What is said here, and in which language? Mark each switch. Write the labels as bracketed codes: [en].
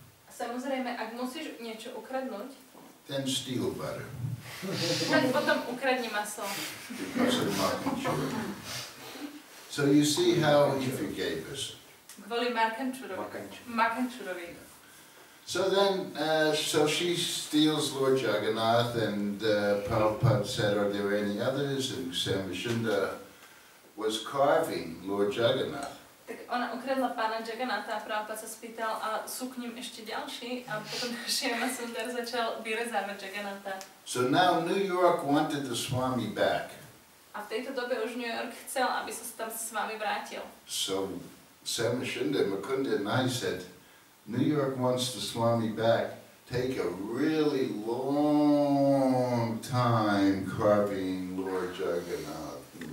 [sk] samozrejme, ak musíš niečo ukradnúť, [en] then steal butter. [sk] tak potom ukradni maslo. [en] Because of Makanchura. So you see how he forgave us. [sk] Kvôli Makančurovi. [en] So then, so she steals Lord Jagannath, and Prabhupada said, are there any others? And Samashunda was carving Lord Jagannath. [sk] Tak ona ukradla pána Jagannatha a Prabhupada sa spýtal, a sú k ním ešte ďalší? A potom Shyama Sundar začal vyrezávať Jagannatha. [en] So now New York wanted the Swami back. [sk] A v tejto dobe už New York chcel, aby sa tam s vami vrátil. [en] So Samashunda, Mukunda and I said, New York wants the Swami back, take a really long time carving Lord Jagannath.